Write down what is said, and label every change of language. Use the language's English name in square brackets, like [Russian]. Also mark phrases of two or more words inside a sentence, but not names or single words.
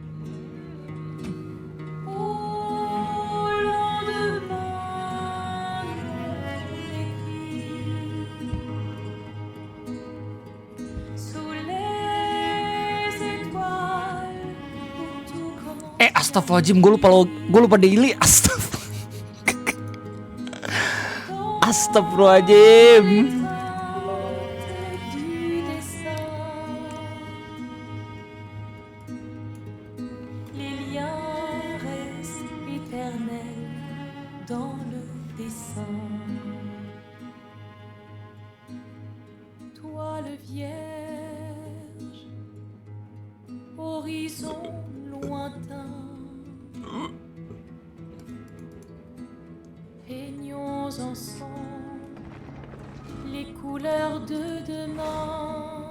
[French] Au lendemain non écrit, sous les étoiles où tout commence. [Indonesian] Astagfirullahaladzim, gue lupa daily. Astagfirullahaladzim. [French] Du destin, les liens restent éternels dans le dessin. Toile vierge, horizon lointain, peignons ensemble les couleurs de demain,